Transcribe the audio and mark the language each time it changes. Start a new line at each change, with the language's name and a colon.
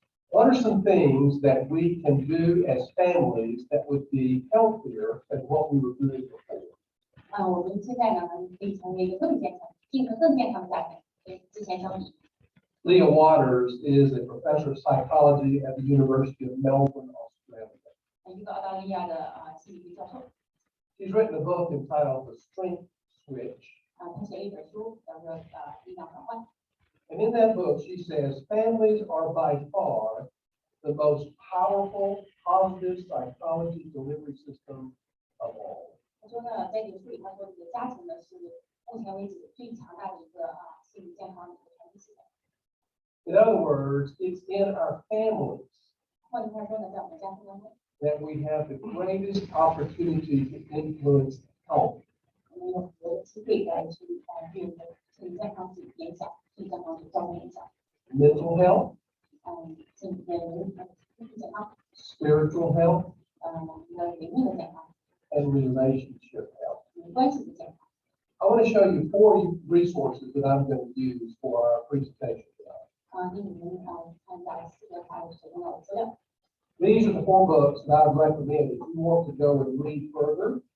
English: What are some things that we can do as families that would be healthier than what we were doing before?
Chinese: 我们现在呢，可以成为一个更健康的家庭，跟之前相比。
English: Leah Waters is a professor of psychology at the University of Melbourne, Australia.
Chinese: 一个澳大利亚的心理学教授。
English: She's written a book entitled The Strength Switch.
Chinese: 他写了一本书，叫做力量转换。
English: And in that book, she says families are by far the most powerful, positive psychology delivery system of all.
Chinese: 他说呢，在这个书里，他说这个家庭呢是目前为止最强大的一个心理健康的一个传递系统。
English: In other words, it's in our families
Chinese: 换句话说呢，在我们家庭当中，
English: that we have the greatest opportunity to influence health.
Chinese: 我们有很多的机会来去对我们的心理健康去影响，对健康去造成影响。
English: Mental health,
Chinese: 身体健康，
English: spiritual health,
Chinese: 一个灵命的健康，
English: and relationship health.
Chinese: 关系的健康。
English: I want to show you 4 resources that I'm going to use for our presentation tonight.
Chinese: 给你们看一下4个还有使用到的资料。
English: These are the 4 books that I would recommend if you want to go and read further.